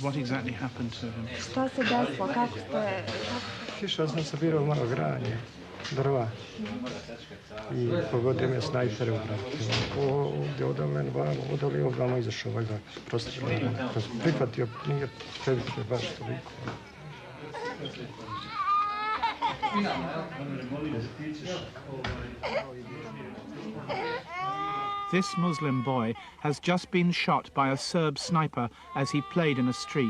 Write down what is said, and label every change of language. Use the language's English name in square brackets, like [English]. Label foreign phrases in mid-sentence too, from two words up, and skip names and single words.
[English] What exactly happened to him? [Bosnian] Što se desilo? Kako ste... Išao sam sabirao malo granje, drva. I pogodio me snajper u vratu. Ovdje od mene, odali ovdje izašao, valjda, prostrelio. Kad sam prihvatio, nije previše baš toliko. [English] This Muslim boy has just been shot by a Serb sniper as he played in a street.